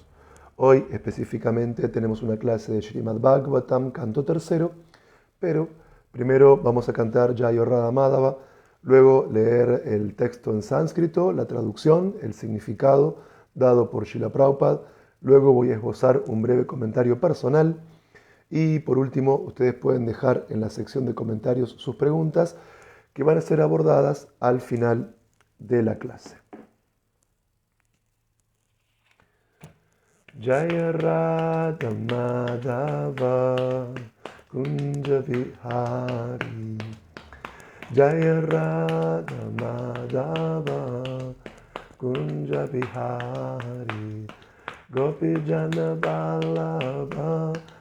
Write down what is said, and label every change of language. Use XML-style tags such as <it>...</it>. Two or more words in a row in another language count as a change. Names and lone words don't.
<es>Hoy específicamente tenemos una clase de Srimad Bhagavatam, canto tercero, pero primero vamos a cantar Jayo Radha Madhava, luego leer el texto en sánscrito, la traducción, el significado dado por Srila Prabhupada, luego voy a esbozar un breve comentario personal y por último ustedes pueden dejar en la sección de comentarios sus preguntas que van a ser abordadas al final de la clase.</es> <sa>जय राधा माधव कुञ्ज विहारी जय राधा माधव कुञ्ज विहारी गोपी जन वल्लभ</sa>